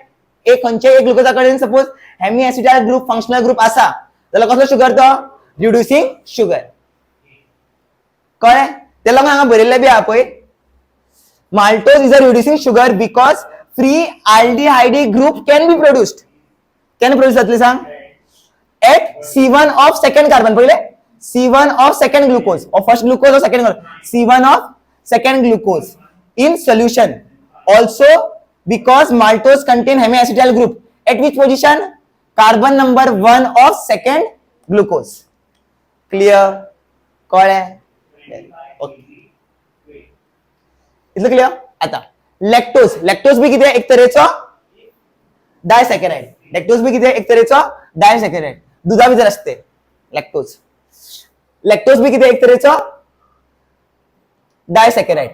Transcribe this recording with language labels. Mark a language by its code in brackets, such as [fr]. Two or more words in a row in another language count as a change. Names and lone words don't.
[kok] एक खंयचे एक ग्लुकोजा कडेन सपोज [en] hemi acetyl group functional group [kok] आसा जाल्यार कसलो शुगर तो? [en] reducing sugar. [kok] कळ्ळें? ते लागून हांगा बरयल्लें बी आहा पळय, [en] maltose is a reducing sugar because free aldehydic group can be produced. can produce [kok] जातली सांग? [en] at C1 of second carbon. पहिले C1 of second glucose or first glucose or second C1 of second glucose in solution. Also because maltose contain hemiacetyl group at which position? Carbon number 1 of second glucose. Clear? [kok] कळ्ळें? ओके, इतलं क्लियर? आता लॅक्टोज. लॅक्टोज बी कितें? एक तरेचो डायसॅकराइड. लॅक्टोज बी कितें? एक तरेचो डायसॅकराइड. दुधा भितर असते लॅक्टोज. लॅक्टोज बी कितें? एक तरेचो डायसॅकराइड.